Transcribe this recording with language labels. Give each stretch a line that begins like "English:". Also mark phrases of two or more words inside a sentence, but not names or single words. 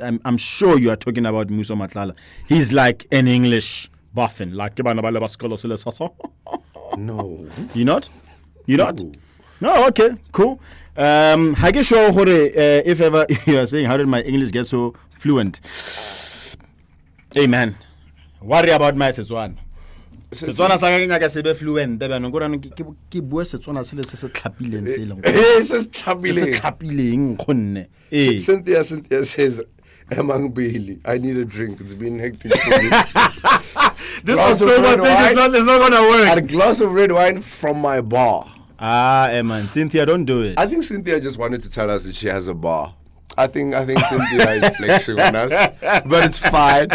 English: I'm sure you are talking about Musa Matlala. He's like an English buffin. Like No. You not? You not? No, okay, cool. Hage sure if ever you are saying, how did my English get so fluent? Hey man, worry about my Setswana.
Tswana: Setswana sa ka nya ka sebe fluent ba no ngora ke bua Setswana se le se tlhapileng se leng. Se tlhapileng khonne.
English: Cynthia says, Emang Bailey, I need a drink. It's been hectic for me. This October thing is not gonna work. A glass of red wine from my bar. Man, Cynthia, don't do it. I think Cynthia just wanted to tell us that she has a bar. I think Cynthia is flexing on us, but it's fine.